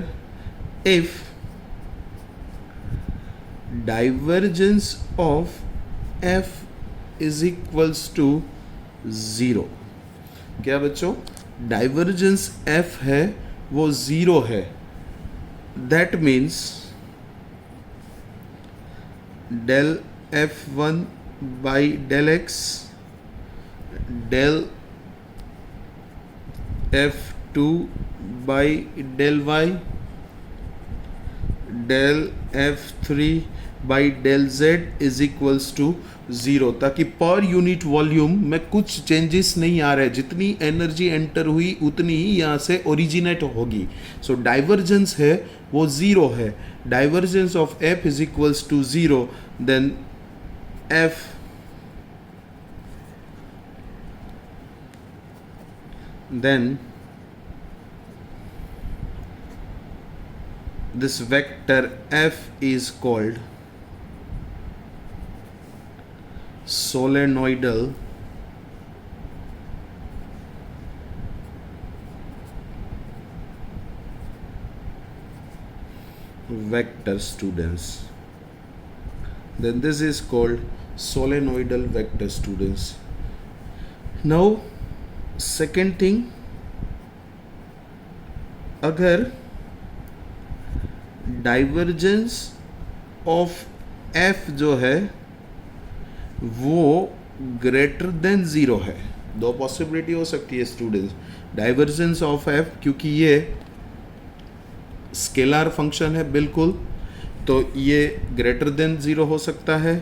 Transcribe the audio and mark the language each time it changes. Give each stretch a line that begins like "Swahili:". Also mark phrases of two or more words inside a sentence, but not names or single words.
English: If divergence of f is equals to 0,
Hindi: क्या बच्चों, डाइवर्जेंस f है वो 0 है,
English: that means del f1 by del x, del f2 by del y, del f3 by del z is equals to 0,
Hindi: ताकि
English: per unit volume
Hindi: में कुछ चेंजेस नहीं आ रहे, जितनी एनर्जी एंटर हुई उतनी ही यहाँ से ओरिजिनेट होगी.
English: so divergence
Hindi: है वो 0 है.
English: divergence of f is equals to 0, then f then this vector f is called solenoidal vector, students. Then this is called solenoidal vector, students. Now second thing,
Hindi: अगर
English: divergence of f
Hindi: जो है वो
English: greater than 0
Hindi: है, दो पॉसिबिलिटी हो सकती है स्टूडेंट्स.
English: divergence of f,
Hindi: क्योंकि ये
English: scalar function
Hindi: है बिल्कुल, तो ये
English: greater than 0
Hindi: हो सकता है.